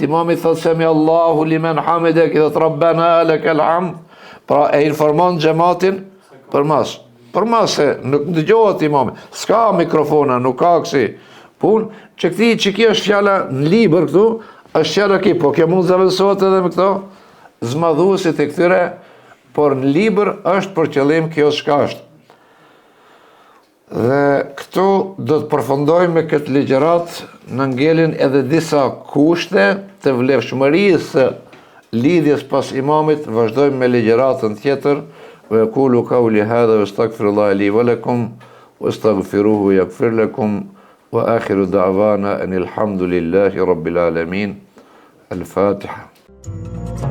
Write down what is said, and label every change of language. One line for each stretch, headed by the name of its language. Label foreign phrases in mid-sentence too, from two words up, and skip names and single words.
Albanian: Imami thot
Arabic: سمع الله لمن حمده,
Albanian: i thot
Arabic: ربنا لك الحمد,
Albanian: pra e informon xhamatin përmas se nuk dëgjohet imami, s'ka mikrofona, nuk ka kësi pun, që kjo është fjala në libër këtu, është fjala ki, po kjo mund zavënsohet edhe me këto zmadhuesit e këtyre, por në libër është për qëllim kjo shka është. Dhe këtu do të përfundojmë me këtë ligjërat, në ngelin edhe disa kushte të vlefshmërisë lidhjes pas imamit. Vazhdojmë me ligjëratën tjetër.
Arabic: ويقول قولي هذا وأستغفر الله لي ولكم واستغفروه يغفر لكم وآخر دعوانا أن الحمد لله رب العالمين. Al-Fatiha.